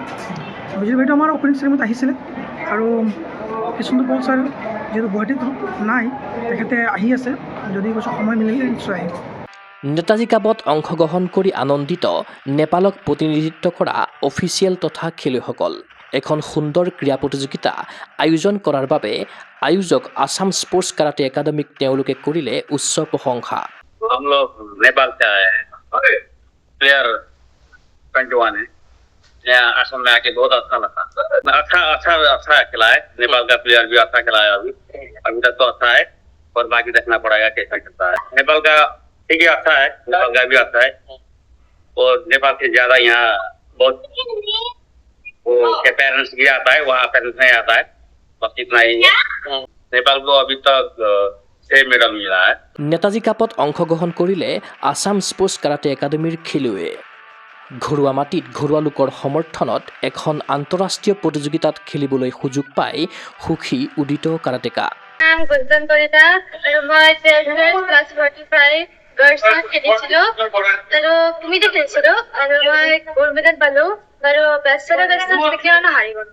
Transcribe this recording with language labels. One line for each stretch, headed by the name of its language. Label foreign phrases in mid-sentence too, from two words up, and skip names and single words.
Assamese: বিজুলী বাইদেউ আমাৰ অপেনিং চেৰিমনিত আহিছিলে। আৰু কৃষ্ণগোপাল ছাৰ যিহেতু গুৱাহাটীত নাই, তেখেতে আহি আছে, যদি কিছু সময় মিলিলে নিশ্চয় আহিব। নেতাজী কাপত অংশগ্ৰহণ কৰি আনন্দিত নেপালক প্ৰতিনিধিত্ব কৰা অফিচিয়েল তথা খেলুৱৈসকল। এখন সুন্দৰ ক্ৰীড়া প্ৰতিযোগিতা আয়োজন কৰাৰ বাবে আয়োজক আছাম স্পৰ্টছ কাৰাটে একাডেমীক তেওঁলোকে কৰিলে উচ্চ প্ৰশংসা।
Hindi: हम लोग नेपाल से आए हैं, प्लेयर 21 है। यहाँ असम में आके बहुत अच्छा लगा। अच्छा खिला है। नेपाल का प्लेयर भी अच्छा खिला है। अभी तक तो अच्छा है और बाकी देखना पड़ेगा कैसा खेलता है। नेपाल का ठीक है, अच्छा है। नेपाल का भी अच्छा है और नेपाल से ज्यादा यहाँ बहुत वो के पेरेंट्स भी आता है, वहाँ पेरेंट्स नहीं आता है, बस इतना ही है। नेपाल को अभी तक 6 मेडल मिला है।
Assamese: নেতাজী কাপত অংশগ্ৰহণ কৰিলে আছাম স্পৰ্টছ কাৰাটে একাডেমীৰ খেলুৱৈয়ে। ঘৰুৱা মাটিত ঘৰুৱা লোকৰ সমৰ্থনত এখন আন্তঃৰাষ্ট্ৰীয় প্ৰতিযোগিতাত খেলিবলৈ সুযোগ পাই সুখী উদিত কাৰাটেকা। গুঞ্জন কলিতা আৰু মই 45 গাৰ্লছত খেলিছিলোঁ আৰু কমিটিত খেলিছিলোঁ আৰু মই গ'ল্ড মেডেল পালোঁ আৰু বেষ্টত বিক্ৰী হাৰি গ'লোঁ।